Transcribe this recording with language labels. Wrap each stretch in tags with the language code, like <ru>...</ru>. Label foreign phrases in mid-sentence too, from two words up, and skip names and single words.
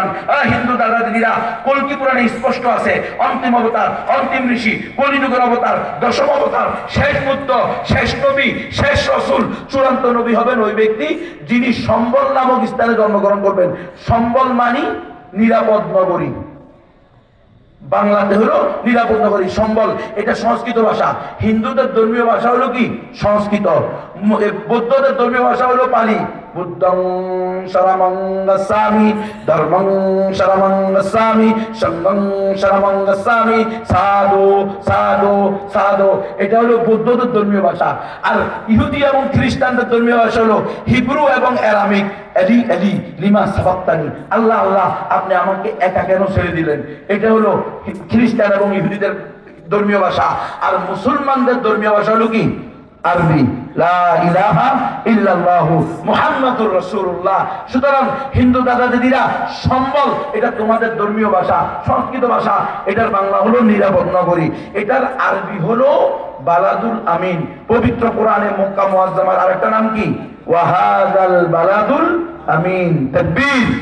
<bn>হিন্দু দাদা দিদিরা, কল্কি পুরাণে স্পষ্ট আছে অন্তিম অবতার, অন্তিম ঋষি, কলিযুগের অবতার, দশম অবতার, শেষ বুদ্ধ, শেষ নবী, শেষ রসুল, চূড়ান্ত নবী হবেন ওই ব্যক্তি যিনি সম্বল নামক স্থানে জন্মগ্রহণ করবেন। সম্বল মানি নিরাপদ নগরী, বাংলাতে হলো নিরাপদ নগরী। সম্বল এটা সংস্কৃত ভাষা। হিন্দুদের ধর্মীয় ভাষা হলো কি? সংস্কৃত। বৌদ্ধদের ধর্মীয় ভাষা হলো পালি।</bn> <pi>বুদ্ধং শরণং গচ্ছামি, ধর্মং শরণং গচ্ছামি, সংঘং শরণং গচ্ছামি, সাধু সাধু সাধু।</pi> <bn>এটা হলো বৌদ্ধদের ধর্মীয় ভাষা। আর ইহুদি এবং খ্রিস্টানদের ধর্মীয় ভাষা হলো হিব্রু এবং অ্যারামিক।</bn> <arc>אלי אלי למה שבקתני,</arc> <bn>আল্লাহ আল্লাহ আপনি আমাকে একা কেন ছেড়ে দিলেন? এটা হলো খ্রিস্টান এবং ইহুদিদের ধর্মীয় ভাষা। আর মুসলমানদের ধর্মীয় ভাষা হলো কি? আরবি,</bn> <ar>لا إله إلا الله محمد رسول الله.</ar> <bn>সুতরাং হিন্দু দাদা দিদিরা, সম্বল এটা তোমাদের ধর্মীয় ভাষা, সংস্কৃত ভাষা। এটার বাংলা হলো নিরাপদ নগরী, এটার আরবি হলো</bn> <ar>البلد الأمين.</ar> <bn>পবিত্র কোরআনে মক্কা মুআজ্জামার আরেকটা নাম কি?</bn> <ar>وهذا البلد الأمين. তাকবীর।</ar>